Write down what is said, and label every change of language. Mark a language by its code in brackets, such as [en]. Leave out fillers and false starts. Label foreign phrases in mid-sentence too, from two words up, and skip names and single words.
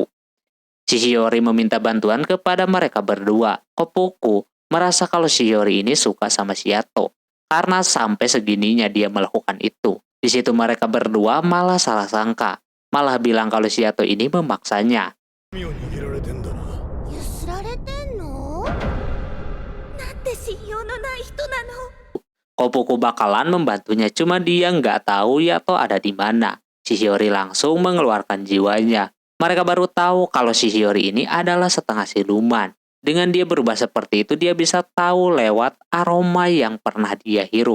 [id] Shihiyori meminta bantuan kepada mereka berdua. Kopuku merasa kalau Shihiyori ini suka sama si Yato, karena sampai segininya dia melakukan itu. Di situ mereka berdua malah salah sangka. Malah bilang kalau si Yato ini memaksanya. [ja] 身を握られてんだな。ゆすられてんの？なんて信用のない人なの。 [id] Kopuku bakalan membantunya, cuma dia nggak tahu Yato ada di mana. Shihiyori langsung mengeluarkan jiwanya. Mereka baru tahu kalau Shihiyori ini adalah setengah siluman. Dengan dia berubah seperti itu, dia bisa tahu lewat aroma yang pernah dia hirup.